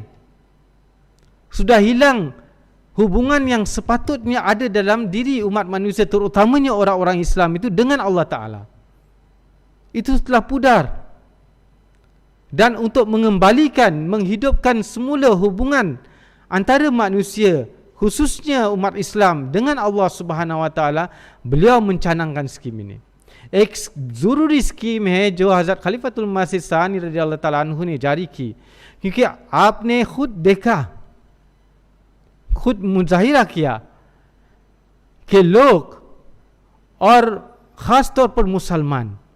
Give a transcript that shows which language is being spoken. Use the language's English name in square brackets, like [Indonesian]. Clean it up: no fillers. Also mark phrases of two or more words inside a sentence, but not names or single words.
[Malay] Sudah hilang hubungan yang sepatutnya ada dalam diri umat manusia, terutamanya orang-orang Islam itu, dengan Allah Ta'ala. Itu telah pudar. Dan untuk mengembalikan, menghidupkan semula hubungan antara manusia, khususnya umat Islam, dengan [Arabic] الله سبحانه وتعالى, [Malay] beliau mencanangkan skim ini. [Urdu] ایک ضروری سکیم ہے جو حضرت خلیفۃ المسیح ثانی [Arabic] رضي الله تعالى عنه [Urdu] نے جاری کی، کیونکہ آپ نے خود دیکھا، خود مظاہرہ کیا کہ لوگ، اور خاص طور پر مسلمان,